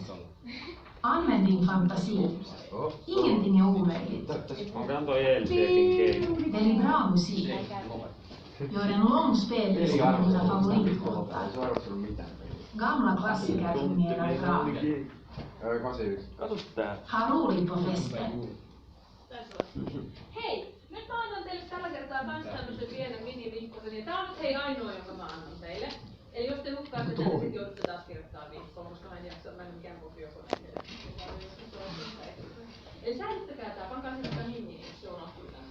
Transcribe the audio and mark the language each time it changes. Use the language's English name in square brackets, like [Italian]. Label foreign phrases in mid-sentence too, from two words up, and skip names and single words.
[Swedish] Använd din fantasi. Ingenting är omöjligt. Välj bra musik. Gör en lång spellista med dina favoritlåtar. Gamla klassiker fungerar bra. Ha roligt på festen. [Finnish] Hei, nyt mä annan teille tällä kertaa kans tämmösen pienen minivihkosen. Ja tää on nyt hei ainoa, jonka mä annan teille. Eli jos te hukkaatte tänne, sit joudutte taas kirjoittaa vihkoon, koska mä en jaksa, mä en mikään kopiokone. Eli säilyttäkää tää, pankaa sinne nimiin, jos se unohtuu tänne.